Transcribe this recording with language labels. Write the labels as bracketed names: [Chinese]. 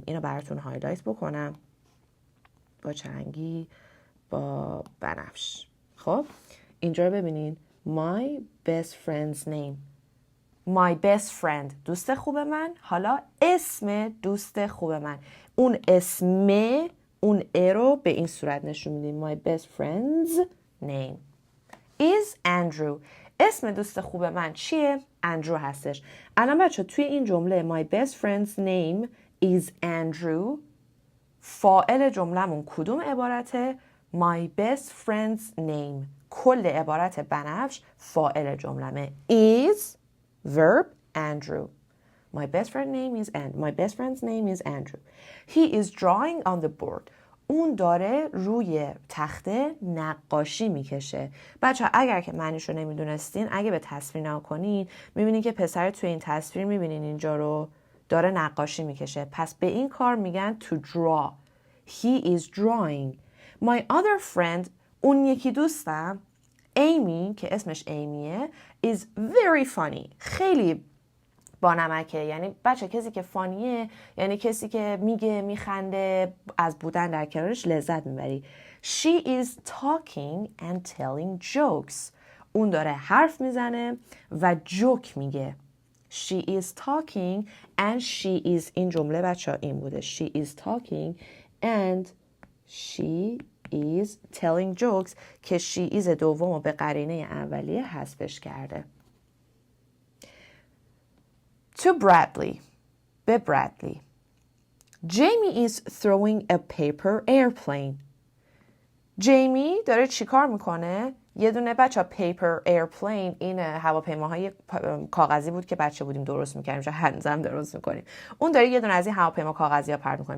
[Persian] اینو براتون هایلایت بکنم با چرنگی با بنفش. خب اینجا رو ببینین [English] my best friend's name. my best friend [Persian] دوست خوب من. حالا اسم دوست خوب من. اون اسم اون ا رو به این صورت نشون میدیم. [English] my best friend's name is Andrew. [Persian] اسم دوست خوب من چیه؟ اندرو هستش. الان بچه توی این جمله [English] my best friend's name is Andrew [Persian] فاعل جملمون کدوم عبارته؟ [English] my best friend's name. [Persian] کل عبارت بنفش فاعل جملمه. [English] is verb Andrew. My best friend's name is Andrew. He is drawing on the board. [Persian] اون داره روی تخته نقاشی میکشه. بچه اگر که معنیشو نمیدونستین اگه به تصویر نگاه کنین میبینین که پسر توی این تصویر میبینین اینجا رو داره نقاشی میکشه. پس به این کار میگن to draw. [English] He is drawing. My other friend [Persian] اون یکی دوستم ایمی که اسمش ایمیه [English] is very funny. [Persian] خیلی با نمکه. یعنی بچه کسی که فانیه یعنی کسی که میگه میخنده از بودن در کنارش لذت میبری. [English] She is talking and telling jokes. [Persian] اون داره حرف میزنه و جوک میگه. [English] She is talking and she is [Persian] این جمله بچه این بوده. [English] She is talking and she is telling jokes که she is [Persian] دوم و به قرینه اولیه حذفش کرده. [English] To Bradley. [Persian] به [English] Bradley. Jamie is throwing a paper airplane. [Persian] جیمی داره چی کار میکنه؟ یه دونه بچه پیپر ایرپلین این هواپیماهای کاغذی بود که بچه بودیم درست میکردیم چون هنوزم درست میکنیم. اون داره یه دونه از این هواپیما کاغذی ها پرت میکنه.